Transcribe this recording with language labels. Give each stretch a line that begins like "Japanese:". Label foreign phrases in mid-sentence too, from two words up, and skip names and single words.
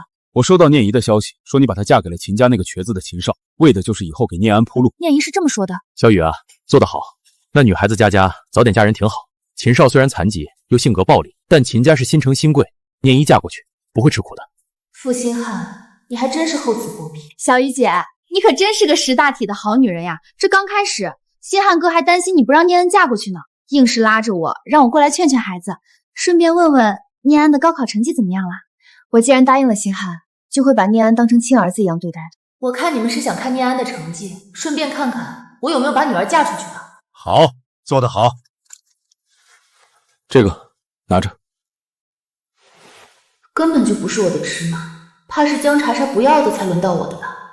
Chinese: 我收到念姨的消息，說你把她嫁給了秦家那個瘸子的秦少，為的就是以後給念安鋪路。念姨是這麼說的。小雨啊，做得好。那女孩子佳佳早點嫁人挺好。秦少雖然殘疾又性格暴戾，但秦家是新承新貴，念姨嫁過去不會吃苦的。傅心漢，你還真是厚此薄彼。小雨姐，你可真是個識大體的好女人呀！這剛開始，心漢哥還擔心你不讓念安嫁過去呢，硬是拉着我讓我過來勸勸孩子，順便問問念安的高考成績怎麼樣了。我既然答應了心漢，就會把念安當成親兒子一樣對待。我看你們是想看念安的成績，順便看看我有沒有把女兒嫁出去吧。好，做得好。這個拿着。根本就不是我的尺碼，怕是江查查不要的才輪到我的吧？